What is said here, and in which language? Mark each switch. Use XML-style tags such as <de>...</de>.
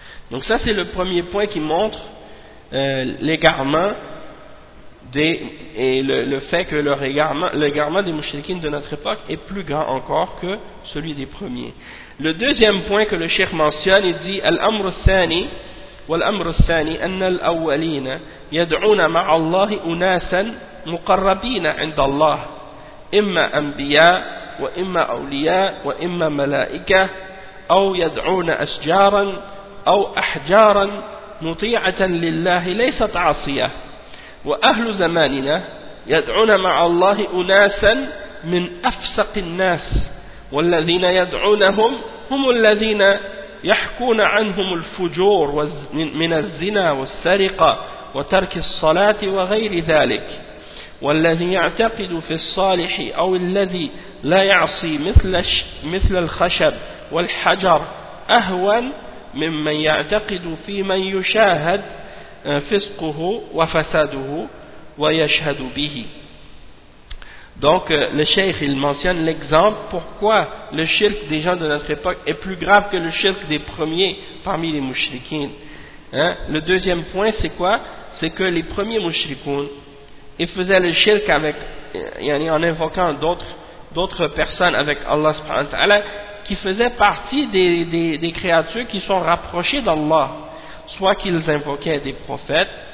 <fr>Donc ça, c'est le premier point qui montre l'égarement des, et le fait que l'égarement des mouchriquines de notre époque est plus grand encore que celui des premiers. Le deuxième point que le cheikh mentionne, il dit</fr> <ar>الأمر الثاني والأمر الثاني أن الأولين يدعون مع الله أناسا مقربين عند الله إما أنبياء وإما أولياء وإما ملائكة أو يدعون أشجارا أو أحجارا مطيعة لله ليست عصية وأهل زماننا يدعون مع الله أناسا من أفسق الناس والذين يدعونهم هم الذين يحكون عنهم الفجور من الزنا والسرقة وترك الصلاة وغير ذلك والذي يعتقد في الصالح أو الذي لا يعصي مثل الخشب والحجر أهون ممن يعتقد في من يشاهد فسقه وفساده ويشهد به.</ar> <fr>Donc le cheikh il mentionne l'exemple pourquoi le shirk des gens de notre époque est plus grave que le shirk des premiers parmi les mouchriquins. Hein? Le deuxième point c'est quoi? C'est que les premiers mouchriquins ils faisaient le shirk avec en invoquant d'autres personnes avec Allah subhanahu wa ta'ala qui faisaient partie des créatures qui sont rapprochées d'Allah, soit qu'ils invoquaient des prophètes,</fr>